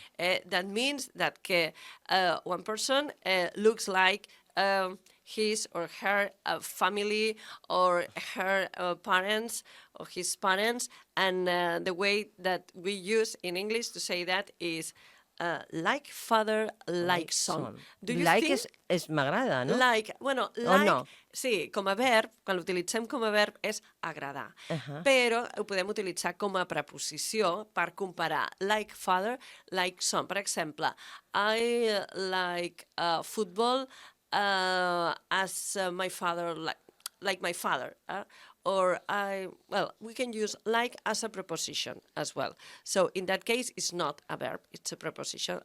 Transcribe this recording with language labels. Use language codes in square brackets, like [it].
[en] That means that one person looks like his or her family or her parents or his parents, and the way that we use in English to say that is like father, like son. Do you like think... [ca] és m'agrada, no? Like, bueno, like, no? Sí, com a verb, quan l'utilitzem com a verb és agradar, però ho podem utilitzar com a preposició per comparar [en] like father, like son. [ca] Per exemple, [en] I like football as my father, like my father. Or we can use like as a preposition as well. So in that case, it's not a verb, it's a preposition.